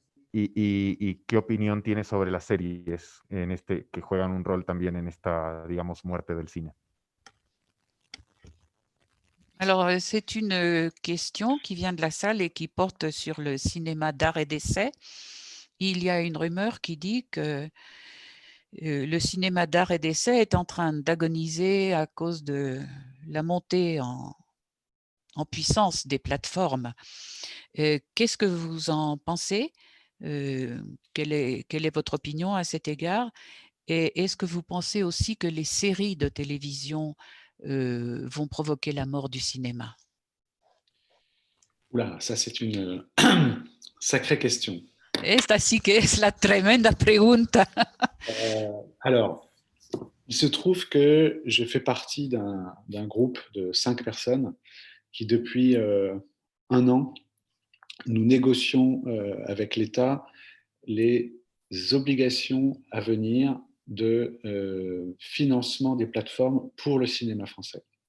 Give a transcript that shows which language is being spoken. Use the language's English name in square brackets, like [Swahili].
[Spanish] ¿Y qué opinión tienes sobre las series que juegan un rol también en esta, digamos, muerte del cine? [French] Alors, c'est une question qui vient de la salle et qui porte sur le cinéma d'art et d'essai. Il y a une rumeur qui dit que le cinéma d'art et d'essai est en train d'agoniser à cause de la montée en puissance des plateformes. Qu'est-ce que vous en pensez? Quelle est votre opinion à cet égard? Et est-ce que vous pensez aussi que les séries de télévision vont provoquer la mort du cinéma? Oula, ça c'est une sacrée question. [Spanish] Esta sí que es la tremenda pregunta. [French] Alors, il se trouve que je fais partie d'un groupe de 5 personnes qui, depuis 1 an, nous négocions avec l'État les obligations à venir de financement des plateformes pour le cinéma français.